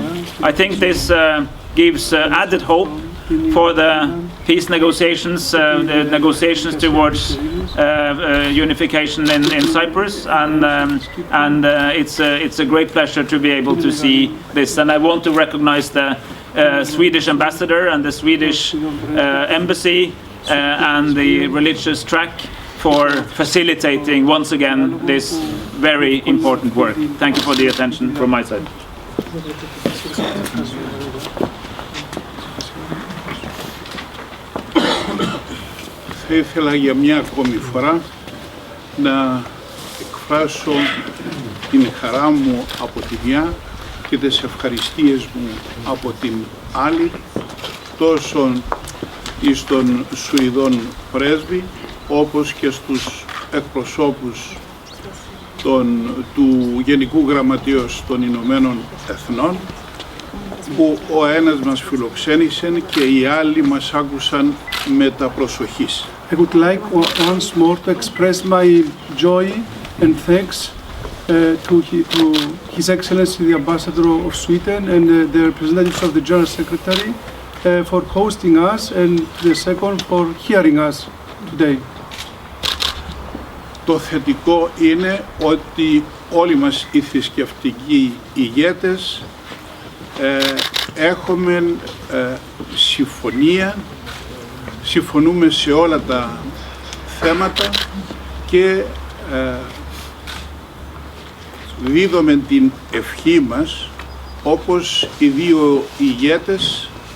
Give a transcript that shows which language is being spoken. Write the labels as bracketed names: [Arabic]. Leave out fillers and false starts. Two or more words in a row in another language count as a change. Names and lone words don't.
[English] I think this gives added hope for the peace negotiations, the negotiations towards unification in Cyprus, and it's a great pleasure to be able to see this. And I want to recognize the Swedish Ambassador and the Swedish Embassy and the religious track for facilitating once again this very important work. Thank you for the attention from my side. [Greek] Θα ήθελα για μια ακόμη φορά να εκφράσω την χαρά μου από τη μια και τις ευχαριστίες μου από την άλλη, τόσο εις τον Σουηδόν πρέσβη, όπως και στους εκπροσώπους του Γενικού Γραμματείας των Ηνωμένων Εθνών, που ο ένας μας φιλοξένησε και οι άλλοι μας άκουσαν με τα προσοχής. [English] I would like once more to express my joy and thanks to His Excellency the Ambassador of Sweden and the representatives of the General Secretary for hosting us, and the second for hearing us today. [Greek] Το θετικό είναι ότι όλοι μας οι θρησκευτικοί ηγέτες έχουμε συμφωνούμε σε όλα τα θέματα και δίδουμε την ευχή μας, όπως οι δύο ηγέτες